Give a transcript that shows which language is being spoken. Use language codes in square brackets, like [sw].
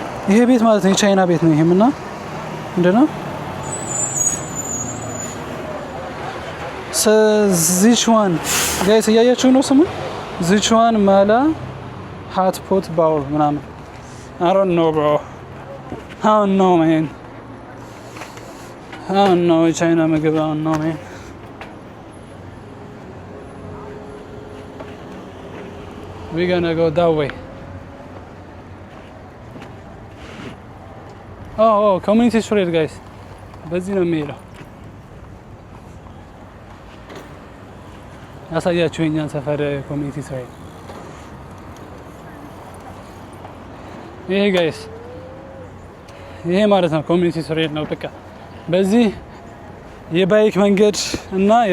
[am] ይሄ ቤት ማለት ነው የቻይና ቤት ነው ይሄም እና ምንድነው? ሲቹዋን ጋይስ እያያችሁ ነው ስሙ ሲቹዋን ማላ ሃት ፖት ባውል ምናምን [en] I don't know bro. I don't know man. I don't know [am] የቻይና ምግብ [en] I don't know man. We're gonna go that way. Oh, community street guys. [am] በዚህ ነው የሚሄደው። ያሳያችሁ የኛን ሰፈር ኮሚኒቲ ስትሪት ይሄ ጋይስ ይሄ ማለት ነው ኮሚኒቲ ስትሪት ነው። በቃ በዚህ የባይክ መንገድ እና